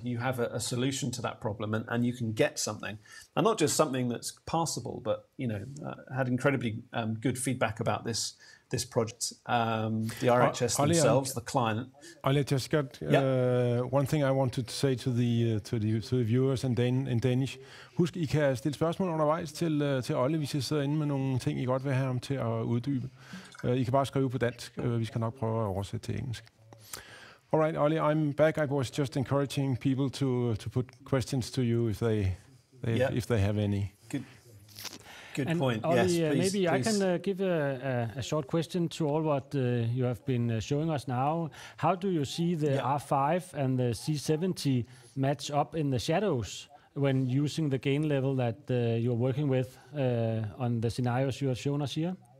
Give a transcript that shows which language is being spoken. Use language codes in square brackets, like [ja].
[en] You have a solution to that problem, and you can get something, and not just something that's passable, but had incredibly good feedback about this project. The RHS themselves, the client. Ollie, just got one thing I wanted to say to the viewers in Danish. [da] Husk, I kan stille spørgsmål undervejs til Ollie, hvis I sidder inde med nogle ting, I godt vil have ham til at uddybe. I kan bare skrive på dansk. Vi skal nok prøve at oversætte til engelsk. [en] All right, Ollie, I'm back. I was just encouraging people to put questions to you if they have any. Good point. Ollie, yes, please, maybe I can give a short question to all what you have been showing us now. How do you see the R5 and the C70 match up in the shadows when using the gain level that you're working with on the scenarios you have shown us here?